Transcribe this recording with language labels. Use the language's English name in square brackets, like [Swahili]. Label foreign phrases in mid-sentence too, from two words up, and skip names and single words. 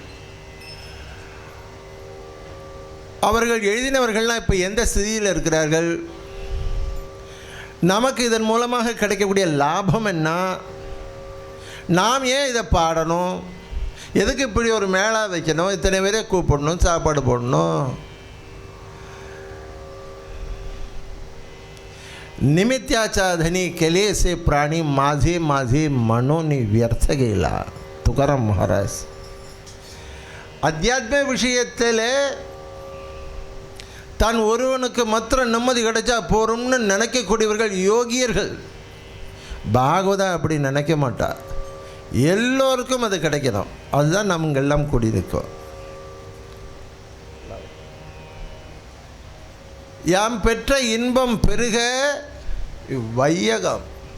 [Tamil] அவர்கள் எழுதினவர்கள்லாம் இப்போ எந்த ஸ்திதியில் இருக்கிறார்கள், நமக்கு இதன் மூலமாக கிடைக்கக்கூடிய லாபம் என்ன, நாம் ஏன் இதை பாடணும், எதுக்கு இப்படி ஒரு மேளா வைக்கணும், இத்தனை பேரே கூப்பிடணும், சாப்பாடு போடணும், [Marathi] निमित्याचा धनी केले से प्राणी माझे माझे मनोनी व्यर्थ गेला. [Tamil] तुकाराम महाराज அத்தியாத்ம விஷயத்தில் தான் ஒருவனுக்கு மாத்திரம் நிம்மதி கிடைச்சா போகிறோம்னு நினைக்கக்கூடியவர்கள் யோகியர்கள். பாகவதா அப்படி நினைக்க மாட்டார். எல்லோருக்கும் அது கிடைக்கணும். அதுதான் நமக்கு எல்லாம் கூடி நிற்கும். யாம் பெற்ற இன்பம் பெருக வையகம்.